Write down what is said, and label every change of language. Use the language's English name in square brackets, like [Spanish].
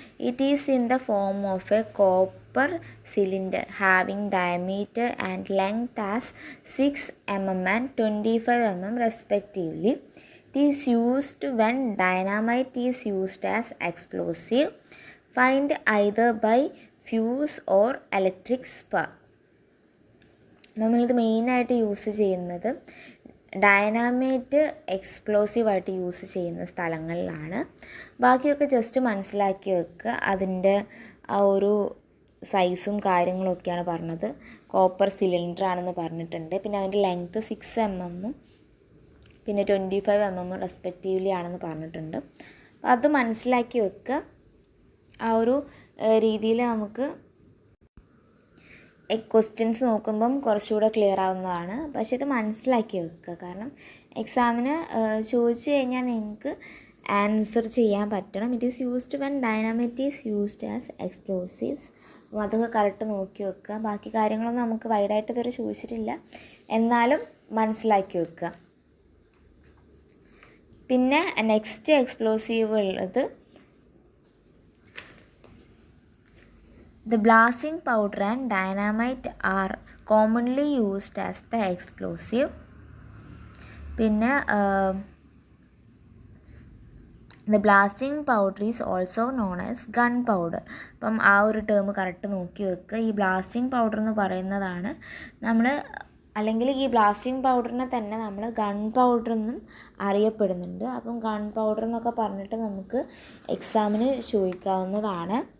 [English] It is in the form of a copper cylinder having diameter and length as 6 mm and 25 mm respectively. It is used when dynamite is used as explosive. Find either by fuse or electric spark. [Malayalam] നമ്മളിത് മെയിനായിട്ട് use ചെയ്യുന്നത് dynamite എക്സ്പ്ലോസീവായിട്ട് use ചെയ്യുന്ന സ്ഥലങ്ങളിലാണ്. ബാക്കിയൊക്കെ just മനസ്സിലാക്കി വെക്കുക. അതിൻ്റെ ആ ഒരു സൈസും കാര്യങ്ങളൊക്കെയാണ് പറഞ്ഞത്. കോപ്പർ സിലിണ്ടർ ആണെന്ന് പറഞ്ഞിട്ടുണ്ട്. പിന്നെ അതിൻ്റെ ലെങ്ത്ത് 6 mm പിന്നെ 25 mm റെസ്പെക്റ്റീവ്ലി ആണെന്ന് പറഞ്ഞിട്ടുണ്ട്. അത് മനസ്സിലാക്കി വെക്കുക. ആ ഒരു രീതിയിൽ നമുക്ക് ക്വസ്റ്റ്യൻസ് നോക്കുമ്പം കുറച്ചുകൂടെ ക്ലിയർ ആവുന്നതാണ്. പക്ഷേ ഇത് മനസ്സിലാക്കി വെക്കുക. കാരണം എക്സാമിന് ചോദിച്ചു കഴിഞ്ഞാൽ നിങ്ങൾക്ക് ആൻസർ ചെയ്യാൻ പറ്റണം. [English] It is used when dynamite is used as explosives. [Malayalam] അപ്പോൾ അതൊക്കെ കറക്റ്റ് നോക്കി വെക്കുക. ബാക്കി കാര്യങ്ങളൊന്നും നമുക്ക് വൈഡായിട്ട് ഇതുവരെ ചോദിച്ചിട്ടില്ല, എന്നാലും മനസ്സിലാക്കി വെക്കുക. [English] പിന്നെ next explosive ഉള്ളത് the blasting powder and dynamite are commonly used as the explosive. പിന്നെ the blasting powder is also known as gun powder. [Malayalam] അപ്പം ആ ഒരു ടേം കറക്റ്റ് നോക്കി വെക്കുക. ഈ ബ്ലാസ്റ്റിംഗ് പൗഡർ എന്ന് പറയുന്നതാണ് നമ്മൾ, അല്ലെങ്കിൽ ഈ ബ്ലാസ്റ്റിംഗ് പൗഡറിനെ തന്നെ നമ്മൾ ഗൺ പൗഡർ എന്നും അറിയപ്പെടുന്നുണ്ട്. അപ്പം ഗൺ പൗഡർ എന്നൊക്കെ പറഞ്ഞിട്ട് നമുക്ക് എക്സാമിന് ചോദിക്കാവുന്നതാണ്.